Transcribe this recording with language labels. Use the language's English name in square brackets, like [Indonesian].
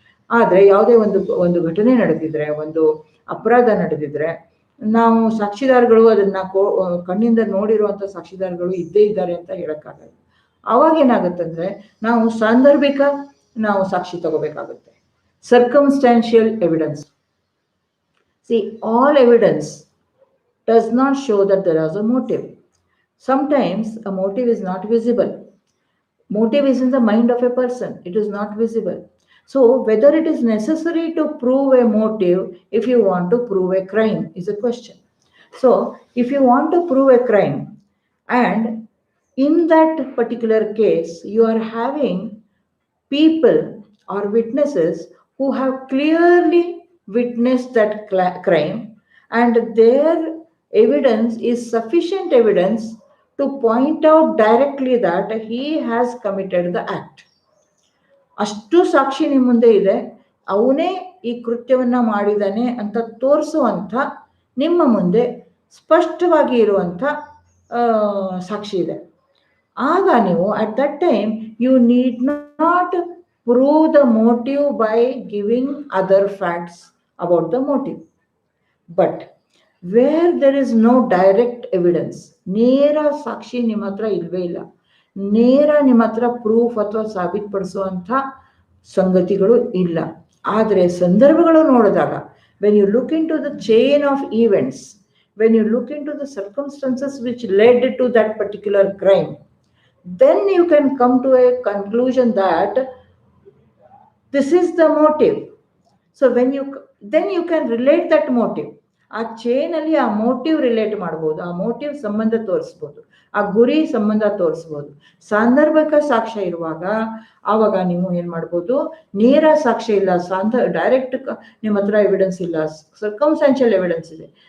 [Kannada] ಆದ್ರೆ ಯಾವುದೇ ಒಂದು ಘಟನೆ ನಡೆದಿದ್ರೆ, ಒಂದು ಅಪರಾಧ ನಡೆದಿದ್ರೆ, ನಾವು ಸಾಕ್ಷಿದಾರಗಳು ಅದನ್ನ ಕಣ್ಣಿಂದ ನೋಡಿರುವಂತ ಸಾಕ್ಷಿದಾರಗಳು ಇದ್ದೇ ಇದ್ದಾರೆ ಅಂತ ಹೇಳಕ್ಕಾಗಲ್ಲ. ಅವಾಗ ಏನಾಗುತ್ತಂದ್ರೆ ನಾವು ಸಾಂದರ್ಭಿಕ ಸಾಕ್ಷಿ ತಗೋಬೇಕಾಗುತ್ತೆ. [English] Circumstantial evidence. all evidence does not show that there is a motive. Sometimes a motive is not visible. Motive is in the mind of a person, it is not visible. So whether it is necessary to prove a motive if you want to prove a crime is a question. So if you want to prove a crime, and in that particular case you are having people or witnesses who have clearly witnessed that crime, and their evidence is sufficient evidence to point out directly that he has committed the act. [Kannada] ಅಷ್ಟು ಸಾಕ್ಷಿ ನಿಮ್ಮ ಮುಂದೆ ಇದೆ, ಅವನೇ ಈ ಕೃತ್ಯವನ್ನ ಮಾಡಿದಾನೆ ಅಂತ ತೋರಿಸುವಂಥ ನಿಮ್ಮ ಮುಂದೆ ಸ್ಪಷ್ಟವಾಗಿ ಇರುವಂಥ ಸಾಕ್ಷಿ ಇದೆ. ಆಗ ನೀವು [English] At that time you need not prove the motive by giving other facts about the motive. But where there is no direct evidence, [Kannada] ನೇರ ಸಾಕ್ಷಿ ನಿಮ್ಮ ಹತ್ರ ಇಲ್ವೇ ಇಲ್ಲ, ನೇರ ನಿಮ್ಮ ಹತ್ರ ಪ್ರೂಫ್ ಅಥವಾ ಸಾಬೀತುಪಡಿಸುವಂಥ ಸಂಗತಿಗಳು ಇಲ್ಲ, ಆದರೆ ಸಂದರ್ಭಗಳು ನೋಡಿದಾಗ, [English] when you look into the chain of events, when you look into the circumstances which led to that particular crime, then you can come to a conclusion that this is the motive. So then you can relate that motive. [Kannada] ಆ chain ಅಲ್ಲಿ ಆ motive relate ಮಾಡ್ಬೋದು, ಆ motive ಸಂಬಂಧ ತೋರಿಸ್ಬೋದು, ಆ ಗುರಿ ಸಂಬಂಧ ತೋರಿಸ್ಬೋದು. ಸಾಂದರ್ಭಿಕ ಸಾಕ್ಷ್ಯ ಇರುವಾಗ ಆವಾಗ ನೀವು ಏನ್ ಮಾಡ್ಬೋದು, ನೇರ ಸಾಕ್ಷ್ಯ ಇಲ್ಲ, ಡೈರೆಕ್ಟ್ ನಿಮ್ಮ ಹತ್ರ ಎವಿಡೆನ್ಸ್ ಇಲ್ಲ, ಸರ್ಕಮ್ಸ್ಟಾನ್ಷಿಯಲ್ ಎವಿಡೆನ್ಸ್ ಇದೆ.